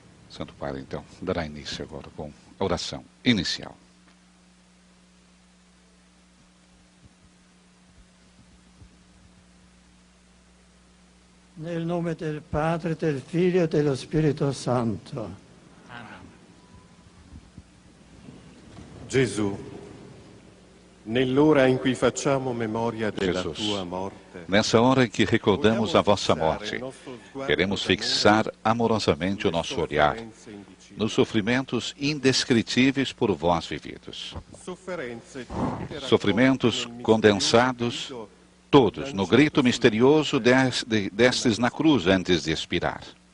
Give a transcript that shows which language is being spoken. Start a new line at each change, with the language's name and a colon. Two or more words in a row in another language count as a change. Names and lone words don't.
Portuguese: Santo Padre, então, dará início agora com a oração inicial.
Italian: Nel nome del Padre, del Figlio e dello Spirito Santo. Amen. Gesù, nell'ora in cui facciamo memoria della
Portuguese: Jesus,
Italian: tua morte,
Portuguese: nessa hora em que recordamos a vossa morte, queremos fixar amorosamente o nosso olhar nos sofrimentos indescritíveis por vós vividos. Sofrimentos condensados, todos, no grito misterioso destes na cruz antes de expirar.